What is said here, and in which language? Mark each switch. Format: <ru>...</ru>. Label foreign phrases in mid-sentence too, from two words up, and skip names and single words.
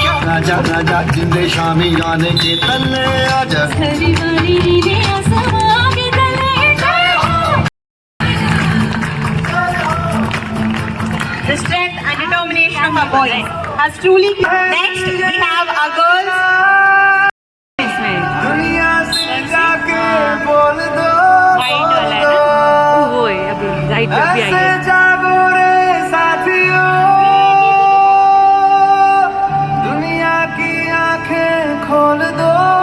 <hi>आजा आजा जिंदे शामी जाने के तन्ने आजा</hi> <en>The strength and determination of our boys has truly. Next, we have our girls.</en> <hi>दुनिया से जाके बोल दो ऐसे जागो रे साथियों दुनिया की आंखें खोल दो</hi>